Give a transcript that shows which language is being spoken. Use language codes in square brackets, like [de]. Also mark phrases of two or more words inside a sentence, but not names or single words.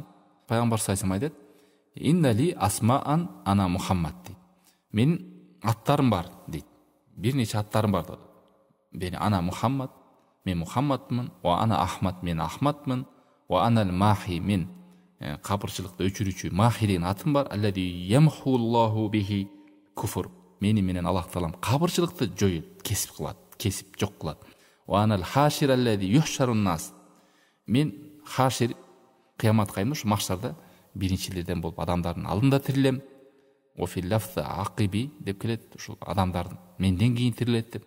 [ky] Пайгамбар [ar] صلى الله عليه وسلم [ky] айтат: [ar] "إن لي أسماء أنا محمد" [ky] дейт. Менин аттарым бар дейт. Бир нече аттарым бар дейт. Бени [ar] أنا محمد, [ky] мен Мухаммадмын, [ar] وأنا أحمد, [ky] мен Ахмадмын, [ar] وأنا الماحي, [ky] мен капырчылыкты өчүрүүчү Махи деген атым бар. [ar] الذي يمحو الله به الكفر. [ky] Мени менен Аллах таалам капырчылыкты жоюп, кесип кылат, кесип жок кылат. [ar] وأنا الحاشر الذي يحشر الناس. [ky] Мен Хашир кыямат кайымда ушу махшарда биринчилерден болуп адамдардын алдында тирилем. [ar] وفي لفظ العاقب [ky] деп келет, ушул адамдардын менден кийин тирилет деп.